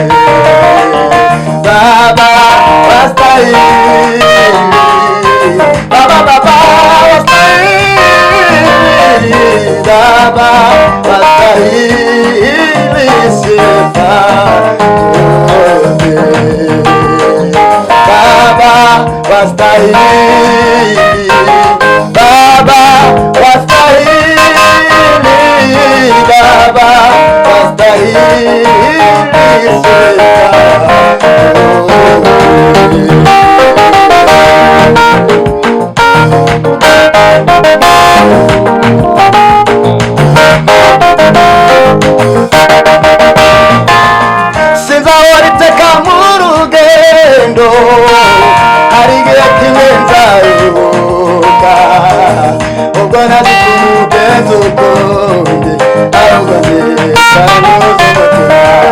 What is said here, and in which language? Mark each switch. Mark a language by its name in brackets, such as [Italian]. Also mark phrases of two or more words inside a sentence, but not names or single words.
[Swahili] Baba wastahili, Baba wastahili, Baba wastahili sifa zote. Baba wastahili, Baba wastahili, Baba wastahili sifa [Kinyarwanda] sinzahora iteka mu rugendo, hari igihe kimwe nzaruhuka, ubwo nari kumugenza ukundi, ahubwo nzirika n'umutima.